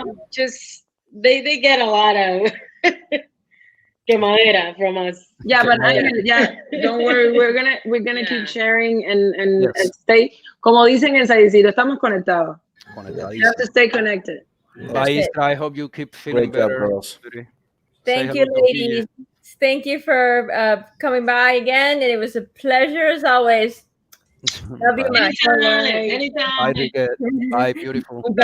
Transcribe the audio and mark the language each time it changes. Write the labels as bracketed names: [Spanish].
[English] Just they get a lot of quemadera from us. Yeah, but don't worry, we're gonna keep sharing and stay. [Spanish] Como dicen en San Isidro, estamos conectados. [English] You have to stay connected. Bye, I hope you keep feeling Great job, better. girls. Thank you, ladies. Thank you for coming by again, and it was a pleasure as always. Love you much. Anytime. Bye, beautiful.